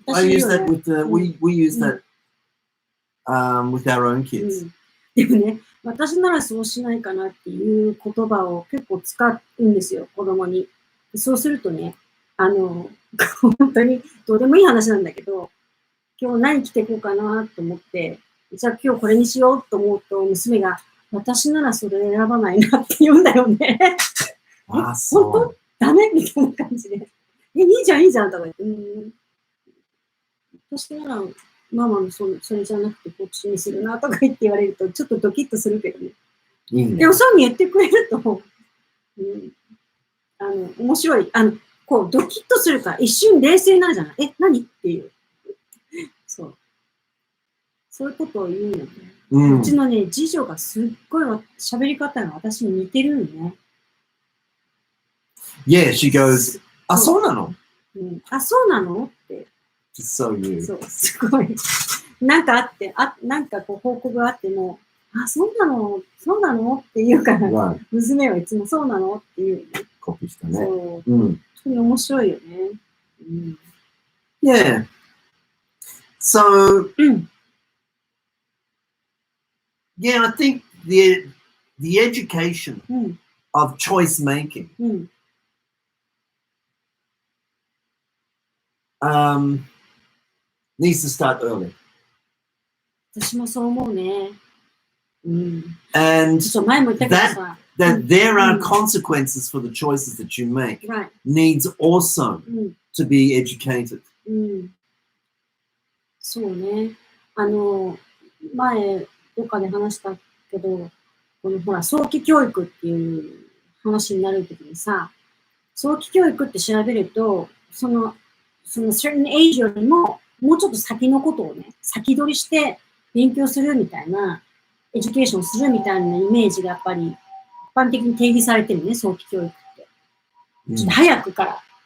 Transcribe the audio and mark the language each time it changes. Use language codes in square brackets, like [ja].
[en] I use that with we use that with our own kids. [ja] でもね、私ならそうしないかなっていう言葉を結構使うんですよ、子供に。そうするとね、本当にどうでもいい話なんだけど、今日何着ていこうかなと思って、じゃあ今日これにしようと思うと、娘が、私ならそれ選ばないなって言うんだよね。本当ダメみたいな感じで。いいじゃんとか言って。私ならママのそれじゃなくてこっちにするなとか言って言われるとちょっとドキッとするけどね。でもそうに言ってくれると、面白い。こうドキッとするから一瞬冷静になるじゃない。何っていう。そういうことを言うよね。うちのね、次女がすっごい喋り方が私に似てるのね。 [en] Yeah, she goes, [ja] あ、そうなの？あ、そうなのって。 [en] So you. [ja] そう、すごい。なんかあって、なんかこう報告があっても、あ、そうなのって言うから、娘はいつもそうなのって言うね。コピーしたね。そう。本当に面白いよね。 [en] Yeah. So, yeah, I think the education of choice making needs to start early. [ja] 私もそう思うね。 [en] And [ja] 前も言ったけどさ。 [en] that there are consequences for the choices that you make needs also to be educated. [ja] そうね。前、どっかで話したけど、このほら、早期教育っていう話になるときにさ、早期教育って調べると、その [en] certain age [ja] よりも、もうちょっと先のことをね、先取りして勉強するみたいな、エデュケーションするみたいなイメージがやっぱり一般的に定義されてるね、早期教育って。ちょっと早くから。